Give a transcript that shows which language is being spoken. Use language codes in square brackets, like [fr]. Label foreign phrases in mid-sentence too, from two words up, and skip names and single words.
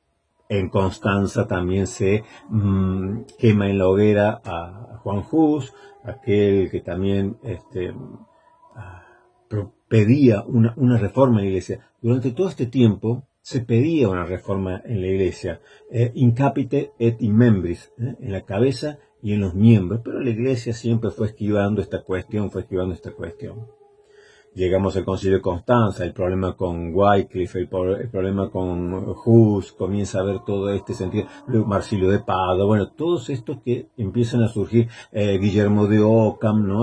[es] Bueno, En Constanza también se quema en la hoguera a Juan Hus, aquel que también pedía una reforma en la iglesia. Durante todo este tiempo se pedía una reforma en la iglesia, [la] in capite et in membris, [es] en la cabeza y en los miembros, pero la iglesia siempre fue esquivando esta cuestión. Llegamos al Concilio de Constanza, el problema con Wycliffe, el problema con Hus, comienza a ver todo este sentido, luego Marsilio de Padua, bueno, todos estos que empiezan a surgir, Guillermo de Ockham, ¿no?